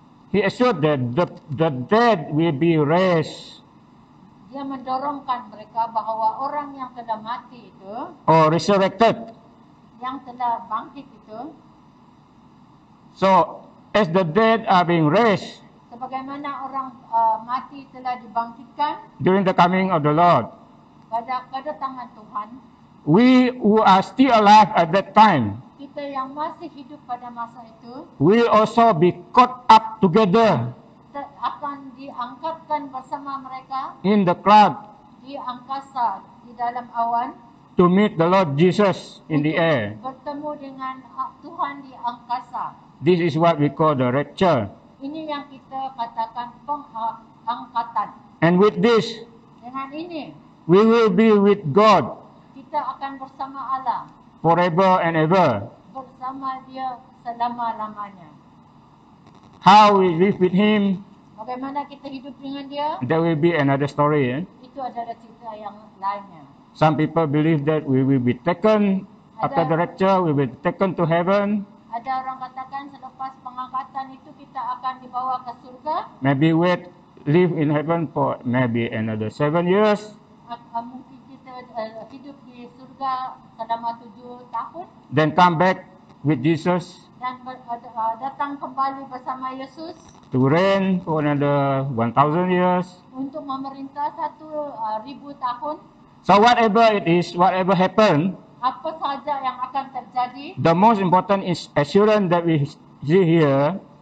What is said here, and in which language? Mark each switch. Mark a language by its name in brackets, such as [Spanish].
[English] He assured that the dead will be raised [Malay] Dia mendorongkan mereka bahawa orang yang telah mati itu, [English] or resurrected. [Malay] yang telah bangkit itu, [English] So, as the dead are being raised [Malay] sebagaimana orang mati telah dibangkitkan [English] during the coming of the Lord, [Malay] pada kedatangan Tuhan, [English] we who are still alive at that time [Malay] kita yang masih hidup pada masa itu [English] will also be caught up together [Malay] akan diangkatkan bersama mereka [English] in the cloud [Malay] di angkasa, di dalam awan, [English] to meet the Lord Jesus in the air. [Malay] bertemu dengan Tuhan di angkasa. [English] This is what we call the rapture. [Malay] Ini yang kita katakan pengangkatan. [English] And with this, [Malay] Dengan ini, [English] we will be with God [Malay] kita akan bersama Allah, [English] forever and ever. [Malay] bersama Dia selama-lamanya. [English] How we live with Him, [Malay] Bagaimana kita hidup dengan Dia, [English] that will be another story. [Malay] itu adalah cerita yang lainnya. [English] Some people believe that we will be taken after the rapture, we will be taken to heaven. [Malay] Ada orang katakan selepas pengangkatan itu kita akan dibawa ke surga. [English] Maybe live in heaven for maybe another 7 years. [Malay] Mungkin kita hidup di surga selama 7 tahun. [English] Then come back with Jesus [Malay] Dan datang kembali bersama Yesus [English] to reign for another 1,000 years. [Malay] untuk memerintah 1,000 tahun. [English] So whatever it is, whatever happened, [Malay] Apa sahaja yang akan terjadi, [English] the most important is assurance that we see here